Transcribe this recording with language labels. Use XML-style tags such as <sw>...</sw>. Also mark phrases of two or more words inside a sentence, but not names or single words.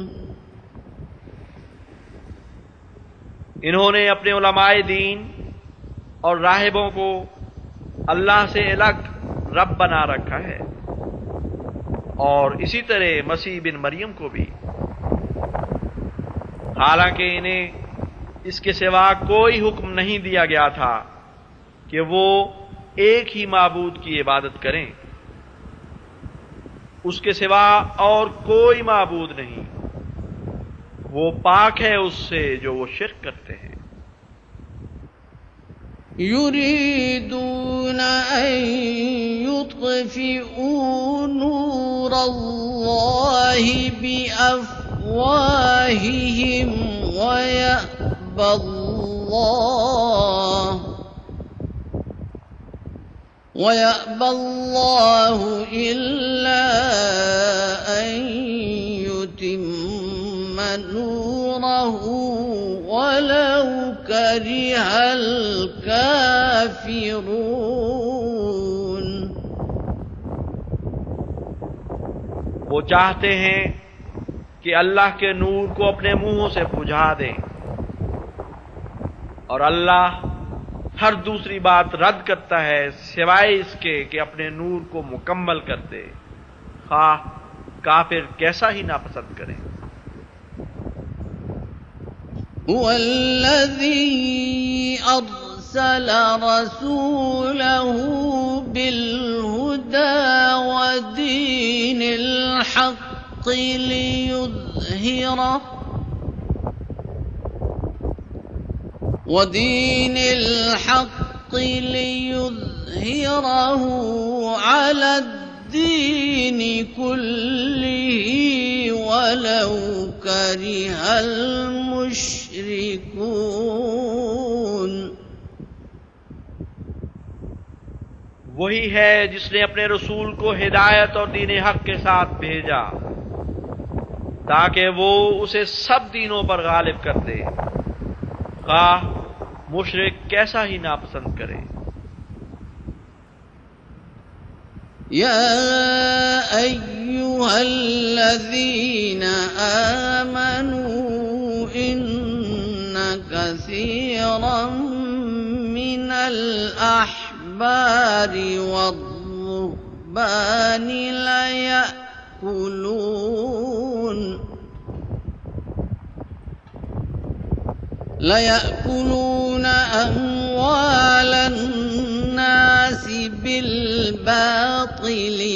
<ur>انہوں نے اپنے علمائے دین اور راہبوں کو اللہ سے الگ رب بنا رکھا ہے اور اسی طرح مسیح بن مریم کو بھی، حالانکہ انہیں اس کے سوا کوئی حکم نہیں دیا گیا تھا کہ وہ ایک ہی معبود کی عبادت کریں, اس کے سوا اور کوئی معبود نہیں، وہ پاک ہے اس سے جو وہ شرک کرتے ہیں.</ur> <ar>يريدون أن يطفئوا نور الله بأفواههم ويأبى الله إلا أن يتم نوره ولو كره الكافرون.</ar> <ur>وہ چاہتے ہیں کہ اللہ کے نور کو اپنے منہوں سے بجھا دیں اور اللہ ہر دوسری بات رد کرتا ہے سوائے اس کے کہ اپنے نور کو مکمل کر دے، خواہ کافر کیسا ہی ناپسند کریں.</ur> <ar>هو الذي أرسل رسوله بالهدى ودين الحق ليظهره على الدين كله ولو كره المشركون।</ar> <ur>وہی ہے جس نے اپنے رسول کو ہدایت اور دین حق کے ساتھ بھیجا تاکہ وہ اسے سب دینوں پر غالب کر دے، خواہ مشرک کیسا ہی ناپسند کرے.</ur> <ar>يا أيها الذين آمنوا إن كثيرا من الأحبار والرهبان ليأكلون أموال الناس بالباطل</ar>